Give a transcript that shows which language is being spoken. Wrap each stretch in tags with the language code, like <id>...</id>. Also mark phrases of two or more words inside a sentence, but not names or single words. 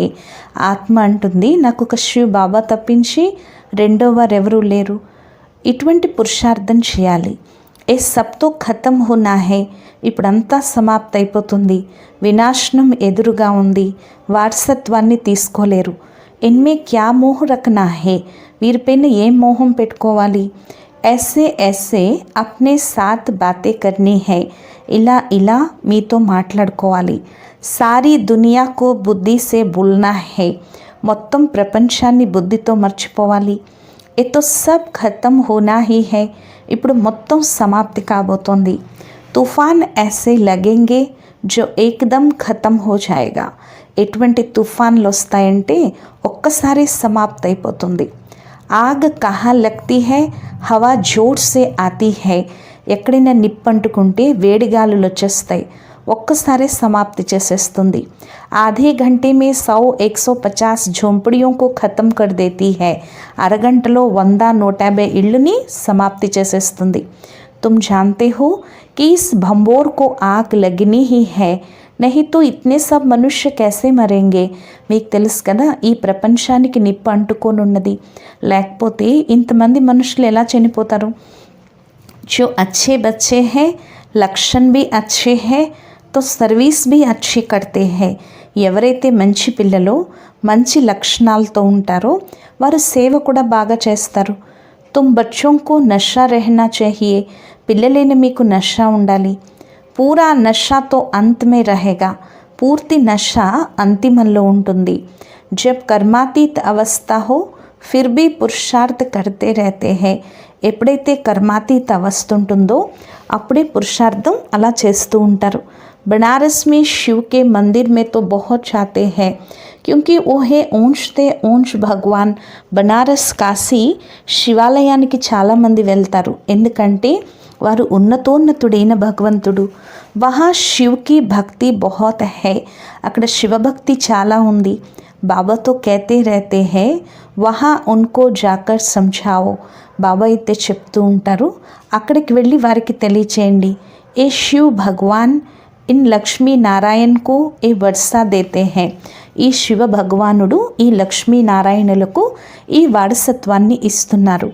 <te>ఆత్మ అంటుంది నాకు ఒక శివ్ బాబా తప్పించి రెండో వారెవరూ లేరు. ఇటువంటి పురుషార్థం చేయాలి.</te> <hi>ये सब तो खत्म होना है,</hi> <te>ఇప్పుడంతా సమాప్త అయిపోతుంది, వినాశనం ఎదురుగా ఉంది, వారసత్వాన్ని తీసుకోలేరు.</te> <hi>इनमें क्या मोह रखना है,</hi> <te>వీరిపైన ఏం మోహం పెట్టుకోవాలి.</te> <hi>ऐसे ऐसे अपने साथ बातें करनी है,</hi> <te>ఇలా ఇలా మీతో మాట్లాడుకోవాలి.</te> <hi>सारी दुनिया को बुद्धि से भूलना है,</hi> <te>మొత్తం ప్రపంచాన్ని బుద్ధితో మర్చిపోవాలి.</te> <hi>ये तो सब खत्म होना ही है,</hi> <te>ఇప్పుడు మొత్తం సమాప్తి కాబోతోంది.</te> <hi>तूफ़ान ऐसे लगेंगे जो एकदम खत्म हो जाएगा,</hi> <te>ఎటువంటి తుఫాన్లు వస్తాయంటే ఒక్కసారి సమాప్తి అయిపోతుంది.</te> <hi>आग कहाँ लगती है, हवा ज़ोर से आती है,</hi> <te>ఎక్కడైనా నిప్పంటుకుంటే వేడిగాలులు వచ్చేస్తాయి, ఒక్కసారి సమాప్తి చేసేస్తుంది.</te> <hi>ఆధే घंटे में 100-150 झोंपड़ियों को ख़त्म कर देती है,</hi> <te>అరగంటలో 100-150 ఇళ్ళని సమాప్తి చేసేస్తుంది.</te> <hi>तुम जानते हो कि इस भंबोर को आग लगनी ही है, नहीं तो इतने सब मनुष्य कैसे मरेंगे.</hi> <te>మీకు తెలుసు కదా ఈ ప్రపంచానికి నిప్పు అంటుకోనున్నది, లేకపోతే ఇంతమంది మనుషులు ఎలా చనిపోతారు.</te> <hi>जो अच्छे बच्चे हैं, लक्षण भी अच्छे हैं, तो సర్వీస్ भी अच्छी करते हैं.</hi> <te>ఎవరైతే మంచి పిల్లలో మంచి లక్షణాలతో ఉంటారో వారు సేవ కూడా బాగా చేస్తారు.</te> <hi>तुम बच्चों को నషా रहना चाहिए,</hi> <te>పిల్లలైన మీకు నషా ఉండాలి.</te> <hi>पूरा नशा तो अंत में रहेगा,</hi> <te>పూర్తి నష అంతిమంలో ఉంటుంది.</te> <hi>जब कर्मातीत अवस्था हो फिर भी पुरुषार्थ करते रहते हैं,</hi> <te>ఎప్పుడైతే కర్మాతీత అవస్థ ఉంటుందో అప్పుడే పురుషార్థం అలా చేస్తూ ఉంటారు.</te> <hi>बनारस में शिव के मंदिर में तो बहुत जाते हैं, क्योंकि वो है ऊंच తే ऊंच భగవాన్.</hi> <te>బనారస్ కాశీ శివాలయానికి చాలామంది వెళ్తారు, ఎందుకంటే వారు ఉన్నతోన్నతుడైన భగవంతుడు.</te> <hi>वहाँ शिव की भक्ति बहुत है,</hi> <te>అక్కడ శివభక్తి చాలా ఉంది.</te> <hi>బాబాతో कहते रहते हैं वहाँ उनको जाकर समझाओ,</hi> <te>బాబా అయితే చెప్తూ ఉంటారు అక్కడికి వెళ్ళి వారికి తెలియచేయండి.</te> <hi>ये शिव भगवान इन लक्ष्मी नारायण को ये वर्सा देते हैं,</hi> <te>ఈ శివ భగవానుడు ఈ లక్ష్మీనారాయణులకు ఈ వారసత్వాన్ని ఇస్తున్నారు.</te>